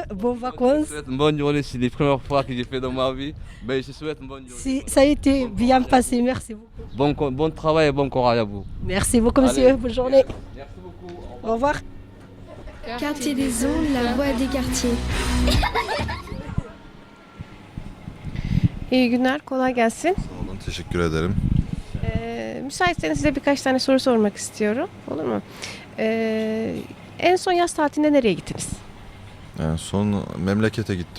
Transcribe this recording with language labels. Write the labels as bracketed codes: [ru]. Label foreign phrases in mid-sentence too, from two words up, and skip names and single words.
[fr] Bonnes vacances. Je souhaite une bonne journée, c'est les premières fois que j'ai fait dans ma vie. Mais je souhaite une bonne journée. Si, ça a été bien passé, merci beaucoup. Bon travail et bon courage à vous. Merci beaucoup, monsieur. Bonne journée. Merci beaucoup. Au revoir. Quartier des Ondes, la voix des quartiers. [tr] İyi günler, kolay gelsin. Sağ olun, teşekkür ederim. Müsaitseniz size birkaç tane soru sormak istiyorum. Olur mu? En son yaz tatilinde nereye gittiniz? En son memlekete gittim.